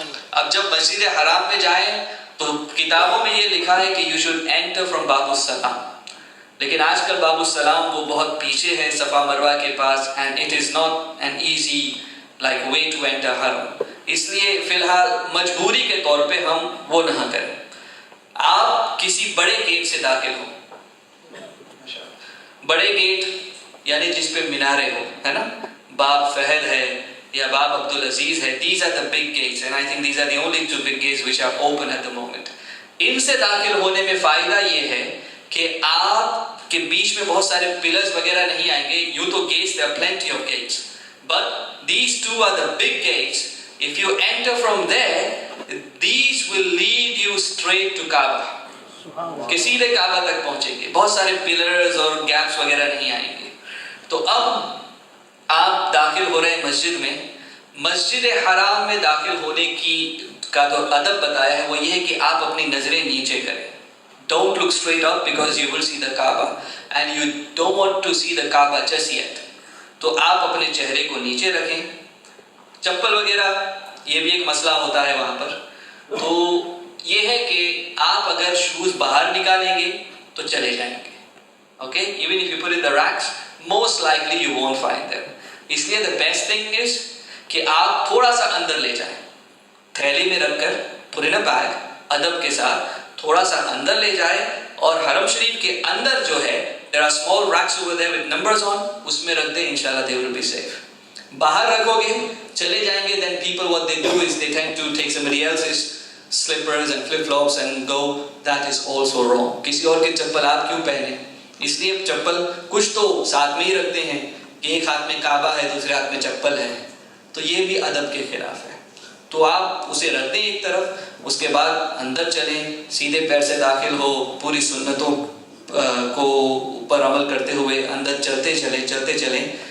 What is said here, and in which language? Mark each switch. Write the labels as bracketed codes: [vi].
[ur] اب جب مسجد حرام میں جائیں تو کتابوں میں یہ لکھا ہے کہ [en] you should enter from باب السلام, [ur] لیکن آج کل باب السلام وہ بہت پیچھے ہے صفا مروہ کے پاس, [en] And it is not an easy like way to enter حرم. [ur] اس لیے فی الحال مجبوری کے طور پہ ہم وہ نہ کریں. آپ کسی بڑے گیٹ سے داخل ہو, بڑے گیٹ یعنی جس پہ مینارے ہو, ہے نا, باب فہد ہے یا باب عبدالعزیز ہے. [en] These are the big gates and I think these are the only two big gates which are open at the moment. [ur] ان سے داخل ہونے میں فائدہ یہ ہے کہ آپ کے بیچ میں بہت سارے پلرز وغیرہ نہیں آئیں گے. یوں تو [en] gates, there are plenty of gates, but these two are the big gates. If you enter from there, these will lead you straight to Kaaba. [ur] کہ سیدھے کعبہ تک پہنچیں گے, بہت سارے پلرز اور گیپس وغیرہ نہیں آئیں گے. تو اب آپ داخل ہو رہے ہیں مسجد میں. مسجد حرام میں داخل ہونے کا جو ادب بتایا ہے وہ یہ ہے کہ آپ اپنی نظریں نیچے کریں. [en] Don't look straight up because you will see the Kaaba and you don't want to see the Kaaba just yet. [ur] تو آپ اپنے چہرے کو نیچے رکھیں. چپل وغیرہ یہ بھی ایک مسئلہ ہوتا ہے وہاں پر. تو یہ ہے کہ آپ اگر شوز باہر نکالیں گے تو چلے جائیں گے. [en] Okay? Even if you put in the racks, most likely you won't find them. [ur] اس لیے [en] the best thing is [ur] کہ آپ تھوڑا سا اندر لے جائیں, تھیلی میں رکھ کر [en] put in a bag, [ur] ادب کے ساتھ تھوڑا سا اندر لے جائیں, اور حرم شریف کے اندر جو ہے [en] there are small racks over there with numbers on, [ur] اس میں رکھ دیں, انشاءاللہ [en] they will be safe. [ur] باہر رکھو گے چلے جائیں گے, [en] then people what they do is they tend to take somebody else's slippers and flip flops and go. That is also wrong. [ur] کسی اور کے چپل آپ کیوں پہنے؟ اس لیے چپل کچھ تو ساتھ میں ہی رکھتے ہیں کہ ایک ہاتھ میں کعبہ ہے دوسرے ہاتھ میں چپل ہے, تو یہ بھی ادب کے خلاف ہے. تو آپ اسے رکھ دیں ایک طرف, اس کے بعد اندر چلیں, سیدھے پیر سے داخل ہو, پوری سنتوں کو اوپر عمل کرتے ہوئے اندر چلتے چلیں.